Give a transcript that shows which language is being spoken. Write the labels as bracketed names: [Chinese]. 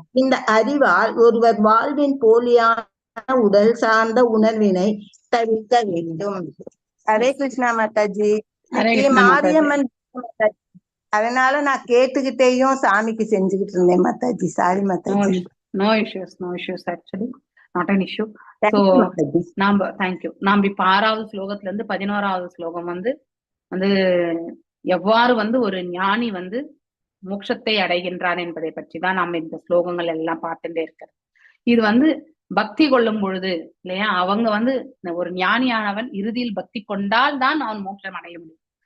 [Tamil] இந்த அறிவால் ஒருவர் வாழ்வின் போலியான உடல் சார்ந்த உணர்வினை தவிர்க்க வேண்டும். ஹரே கிருஷ்ணா மாதாஜி. மாரியம்மன், அதனால நான் கேட்டுக்கிட்டேயும் சாமிக்கு செஞ்சுக்கிட்டு இருந்தேன் Mataji. Sorry Mataji. [English] No issues actually, not an issue. So thank you. [Tamil] நாம் இப்ப 6வது ஸ்லோகத்துல இருந்து 11வது ஸ்லோகம் வந்து எவ்வாறு வந்து ஒரு ஞானி வந்து மோட்சத்தை அடைகின்றான் என்பதை பற்றி தான் நாம் இந்த ஸ்லோகங்கள் எல்லாம் பார்த்துட்டே இருக்கிறோம். இது வந்து பக்தி கொள்ளும் பொழுது இல்லையா, அவங்க வந்து ஒரு ஞானியானவன் இறுதியில் பக்தி கொண்டால் தான் அவன் மோட்சம் அடைய முடியும்.